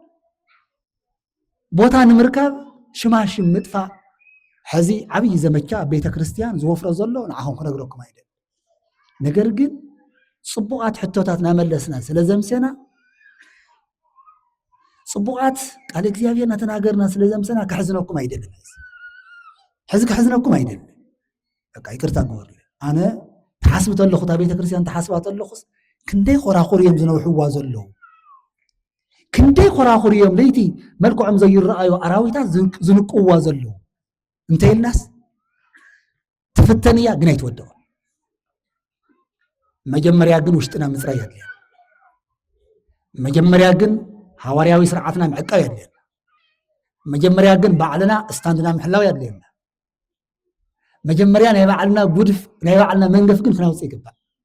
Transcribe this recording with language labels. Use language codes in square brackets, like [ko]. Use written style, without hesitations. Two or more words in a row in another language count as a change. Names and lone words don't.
[ti] ቦታ ንምርካብ ሽማሽም ምጥፋእ ሕዚ ዓብይ ዘመቻ ቤተ ክርስቲያን ዝወፍሮ ዘሎ ንዓኹም ክነግረኩም ኣይደል ነገር ግን ጽቡቓት ሕቶታት ናመለስና ስለ ዘምስና ጽቡቃት ቃል እግዚአብሔርና ተናገርና ስለዘምሰና ከሕዝነኩም አይደለም ሕዝብ ከሕዝነኩም አይደለም በቃ ይቅርታ ግበሩ ኣነ ተሓስብ ተለኹ ታ ቤተ ክርስቲያን ተሓስባ ተለኹስ ክንደይ ኮራኹር እዮም ዝነውሕዋ ዘለዉ ክንደይ ኮራኹር እዮም ለይቲ መልክዖም ዘይረኣዩ ኣራዊታት ዝንቅዋ ዘለዉ እንተይልናስ ትፍተንያ ግን ኣይትወደቑ መጀመርያ ግን ውሽጥና ምፅራይ ኣድልያ መጀመርያ ግን ሃዋርያዊ ስርዓትና ምዕቃብ ኣድልየና መጀመርያ ግን ባዕልና እስታንድና ምሕላው ኣድልየና መጀመርያ ናይ ባዕልና ጉድፍ ናይ ባዕልና መንገፍ ግን ክናውፅእ ይግባእ